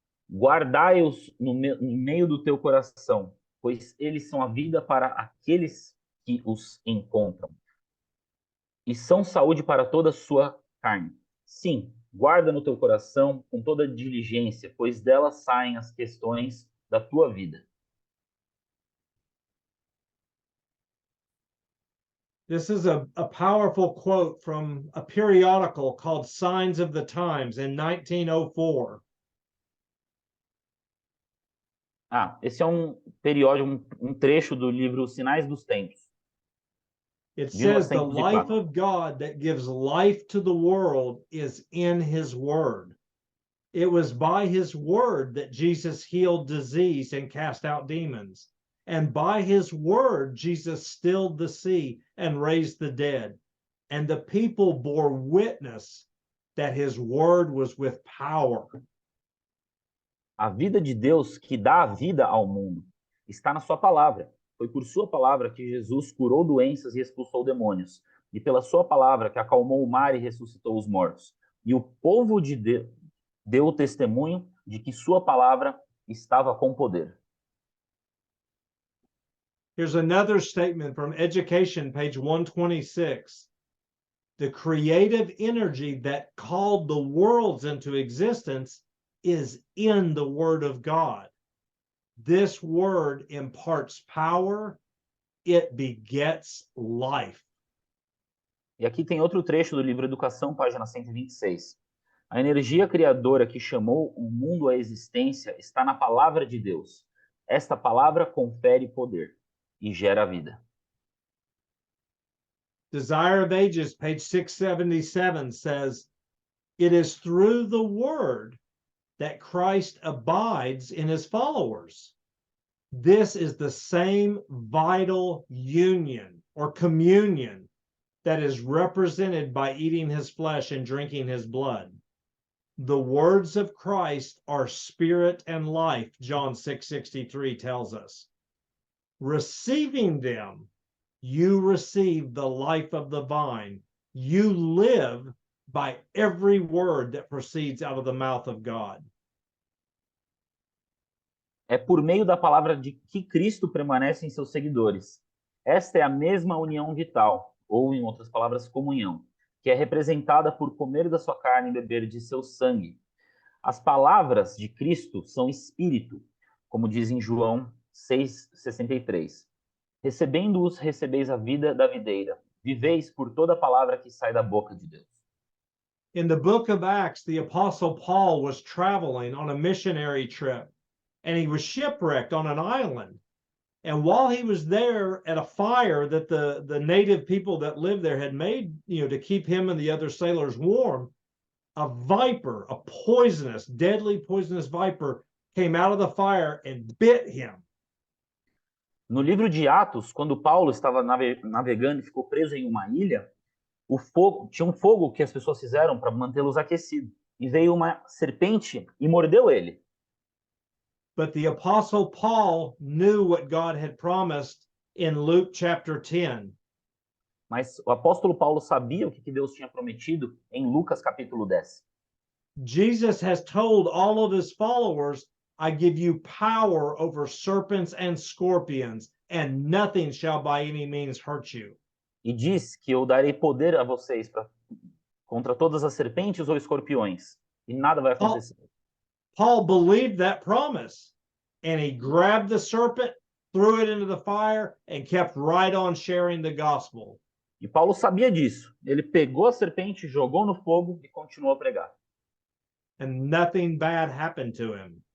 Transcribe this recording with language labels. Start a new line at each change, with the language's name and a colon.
Portuguese: Guardai-os no meio do teu coração, pois eles são a vida para aqueles que os encontram. E são saúde para toda a sua carne. Sim, guarda no teu coração com toda diligência, pois delas saem as questões da tua vida.
English: This is a powerful quote from a periodical called Signs of the Times in 1904.
Portuguese: Esse é um periódico, um trecho do livro Sinais dos Tempos.
English: It says the life 1904. of God that gives life to the world is in his word. It was by his word that Jesus healed disease and cast out demons. And by his word, Jesus stilled the sea and raised the dead. And the people bore witness that his word was with power.
Portuguese: A vida de Deus que dá a vida ao mundo está na sua palavra. Foi por sua palavra que Jesus curou doenças e expulsou demônios. E pela sua palavra que acalmou o mar e ressuscitou os mortos. E o povo de Deus deu o testemunho de que sua palavra estava com poder.
English: Here's another statement from Education, page 126. The creative energy that called the worlds into existence is in the Word of God. This Word imparts power, it begets life.
Portuguese: E aqui tem outro trecho do livro Educação, página 126. A energia criadora que chamou o mundo à existência está na palavra de Deus. Esta palavra confere poder e gera vida.
English: Desire of Ages, page 677 says, it is through the Word that Christ abides in his followers. This is the same vital union or communion that is represented by eating his flesh and drinking his blood. The words of Christ are spirit and life, John 6:63 tells us. Receiving them, you receive the life of the vine. You live by every word that proceeds out of the mouth of God.
Portuguese: É por meio da palavra de que Cristo permanece em seus seguidores. Esta é a mesma união vital, ou em outras palavras, comunhão, que é representada por comer da sua carne e beber de seu sangue. As palavras de Cristo são espírito, como diz em João 6,63. Recebendo-os, recebeis a vida da videira. Viveis por toda palavra que sai da boca de Deus.
English: In the book of Acts, the Apostle Paul was traveling on a missionary trip, and he was shipwrecked on an island. And while he was there at a fire that the native people that lived there had made, to keep him and the other sailors warm, a viper, a poisonous, deadly poisonous viper, came out of the fire and bit him.
Portuguese: No livro de Atos, quando Paulo estava navegando e ficou preso em uma ilha, tinha um fogo que as pessoas fizeram para mantê-los aquecidos. E veio uma serpente e mordeu ele.
English: But the Apostle Paul knew what God had promised in Luke chapter 10.
Portuguese: Mas o apóstolo Paulo sabia o que Deus tinha prometido em Lucas capítulo 10.
English: Jesus has told all of his followers, I give you power over serpents and scorpions, and nothing shall by any means hurt you.
Portuguese: E diz que eu darei poder a vocês contra todas as serpentes ou escorpiões, e nada vai acontecer.
English: Paul believed that promise, and he grabbed the serpent, threw it into the fire, and kept right on sharing the gospel.
Portuguese: E Paulo sabia disso. Ele pegou a serpente, jogou no fogo e continuou a pregar.
English: And nothing bad happened to him.